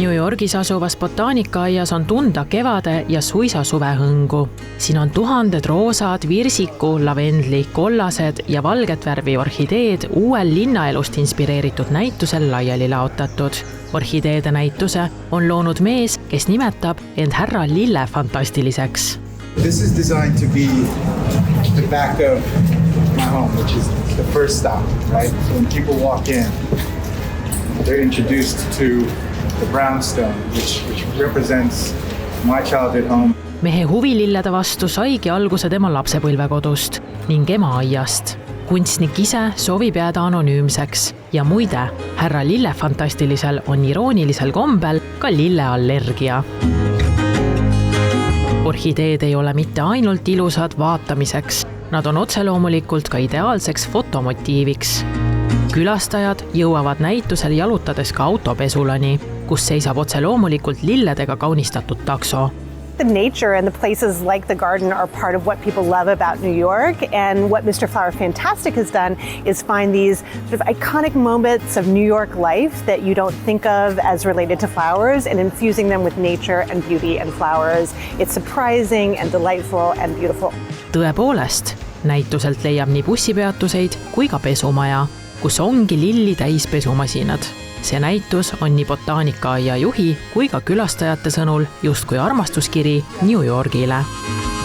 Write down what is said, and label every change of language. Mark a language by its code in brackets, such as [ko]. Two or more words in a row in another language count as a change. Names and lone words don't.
[et] Yorgis asuvas botaanikaaias on tunda kevade ja suisa suvehõngu. Siin on tuhanded roosad, virsiku, lavendli, kollased ja valget värvi orhideed uuel linnaelust inspireeritud näitusel laiali laotatud. Orhideede näituse on loonud mees, kes nimetab end härra Lille fantastiliseks. [en] This is designed to be the back of my home, which is the first stop, right? So when people walk in, they're introduced to the brownstone, which represents my childhood home. [et] Mehe huvilillede vastu saigi alguse tema lapsepõlvekodust ning emaaiast. Kunstnik ise soovib jääda anonüümseks ja muide, härra Lille fantastilisel on iroonilisel kombel ka lilleallergia. Orhideed ei ole mitte ainult ilusad vaatamiseks, nad on otseloomulikult ka ideaalseks fotomotiiviks. Külastajad jõuavad näitusel jalutades ka autopesulani, kus seisab otseloomulikult lilledega kaunistatud takso. [en] The nature and the places like the garden are part of what people love about New York, and what Mr. Flower Fantastic has done is find these sort of iconic moments of New York life that you don't think of as related to flowers and infusing them with nature and beauty and flowers. It's surprising and delightful and beautiful. [et] Tõepoolest, näituselt leiab nii bussipeatuseid kui ka pesumaja, kus ongi lilli täis pesumasinad. See näitus on nii botaanikaaia juhi kui ka külastajate sõnul justkui armastuskiri New Yorgile.